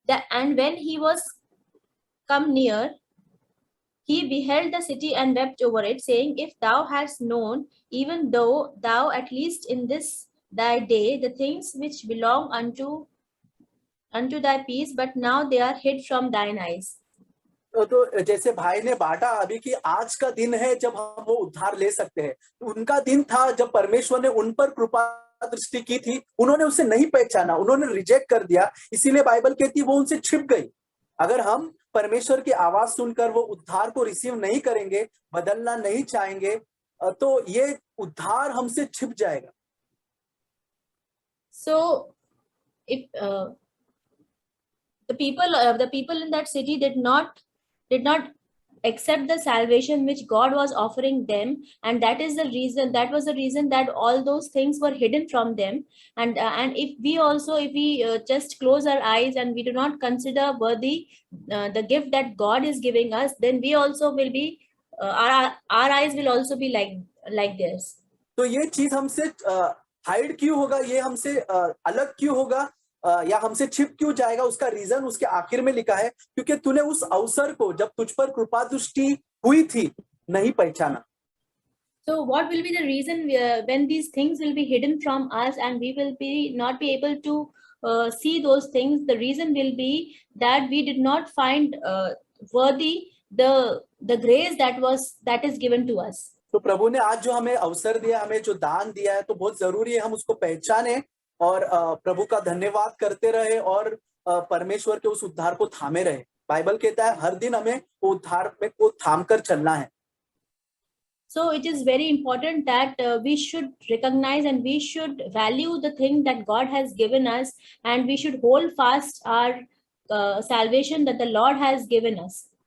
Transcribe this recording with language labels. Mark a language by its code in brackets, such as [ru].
[en] And when he was come near, he beheld the city and wept over it, saying, if thou hadst known, even though thou at least in this thy day, the things which belong unto thy peace, but now they are hid from thine eyes. [hi] तो जैसे भाई ने बांटा अभी कि आज का दिन है जब हम वो उद्धार ले सकते हैं, उनका दिन था जब परमेश्वर ने उन पर कृपा दृष्टि की थी, उन्होंने उसे नहीं पहचाना, उन्होंने रिजेक्ट कर दिया, इसीलिए बाइबल कहती है वो उनसे छिप गई। अगर हम परमेश्वर की आवाज सुनकर वो उद्धार को रिसीव नहीं करेंगे, बदलना नहीं चाहेंगे, तो ये उद्धार हमसे छिप जाएगा। [en] So if the people in that city did not accept the salvation which God was offering them, and that was the reason that all those things were hidden from them. And if we just close our eyes and we do not consider worthy the gift that God is giving us, then we also will be our eyes will also be like this. [hi] तो ये चीज हमसे hide क्यों होगा, ये हमसे अलग क्यों होगा, या हमसे छिप क्यों जाएगा? उसका रीजन उसके आखिर में लिखा है, क्योंकि तूने उस अवसर को जब तुझ पर कृपा दृष्टि हुई थी नहीं पहचाना। [en] So what will be the reason when these things will be hidden from us and we will not be able to see those things? The reason will be that we did not find worthy the grace that is given to us. [hi] तो प्रभु ने आज जो हमें अवसर दिया, हमें जो दान दिया है, तो बहुत जरूरी है हम उसको पहचाने और प्रभु का धन्यवाद करते रहे और परमेश्वर के उस उद्धार को थामे रहे। बाइबल कहता है हर दिन हमें उद्धार में को थाम कर चलना है। [en] So it is very important that we should recognize and we should value the thing that God has given us, and we should hold fast our salvation that the Lord has given us.